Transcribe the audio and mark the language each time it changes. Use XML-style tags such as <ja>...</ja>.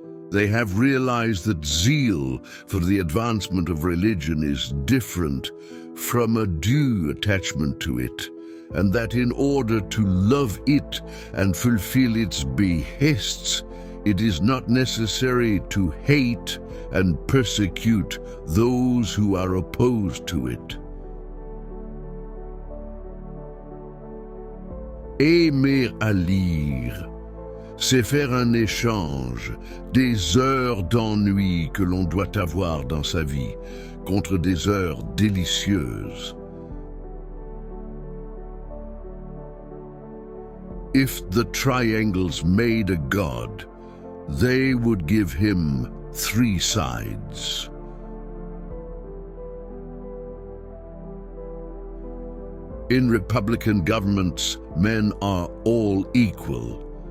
<en>They have realized that zeal for the advancement of religion is different from a due attachment to it, and that in order to love it and fulfill its behests, it is not necessary to hate and persecute those who are opposed to it.</en> <fr>Aimer à lire, c'est faire un échange des heures d'ennui que l'on doit avoir dans sa vie contre des heures délicieuses.</fr> <en>If the triangles made a god, they would give him 3 sides. In republican governments, men are all equal.</en>